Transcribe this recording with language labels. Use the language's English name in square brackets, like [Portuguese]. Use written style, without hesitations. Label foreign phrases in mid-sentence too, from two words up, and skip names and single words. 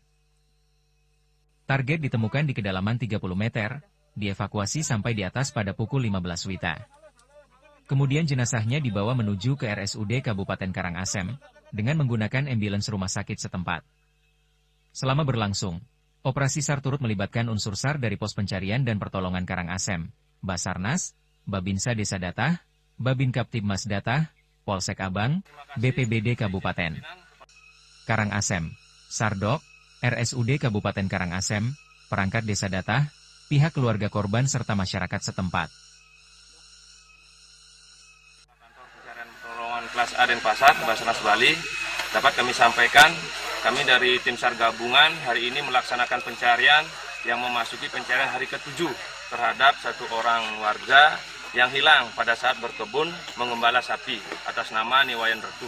[Indonesian] Target ditemukan di kedalaman 30 meter, dievakuasi sampai di atas pada pukul 15 WITA. Kemudian jenazahnya dibawa menuju ke RSUD Kabupaten Karangasem, dengan menggunakan ambulans rumah sakit setempat. Selama berlangsung, operasi SAR turut melibatkan unsur SAR dari Pos Pencarian dan Pertolongan Karangasem, Basarnas, Babinsa Desa Datah, Babin Kaptibmas Datah, Polsek Abang, BPBD Kabupaten Karangasem, Sardok, RSUD Kabupaten Karangasem, perangkat Desa Datah, pihak keluarga korban serta masyarakat setempat. Kantor Pencarian Pertolongan Kelas A Denpasar, Basarnas Bali, dapat kami sampaikan, kami dari tim SAR gabungan hari ini melaksanakan pencarian yang memasuki pencarian hari ke-7 terhadap 1 orang warga yang hilang pada saat berkebun mengembala sapi atas nama Niwayan Retu.